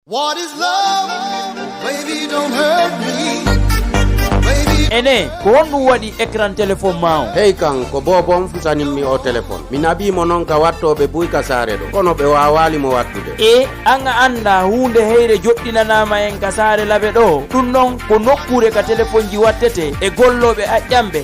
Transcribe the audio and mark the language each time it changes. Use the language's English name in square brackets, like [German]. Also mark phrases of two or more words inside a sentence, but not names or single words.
[English] What is love? Baby, don't hurt me. Baby. [Fula] Ene ko wonɗum waɗi [French] écran téléphone [Fula] ma o. Hey kan ko bobom futanimmi o téléphone mi nabimo noon ka wattoɓe buyka saare ɗo kono ɓe wawalimo wattude e an a anda hunde heyre joɗɗinanama en ka saare laaɓe ɗo ɗum noon ko nokkure ka téléphone ji wattete e golloɓe aƴƴamɓe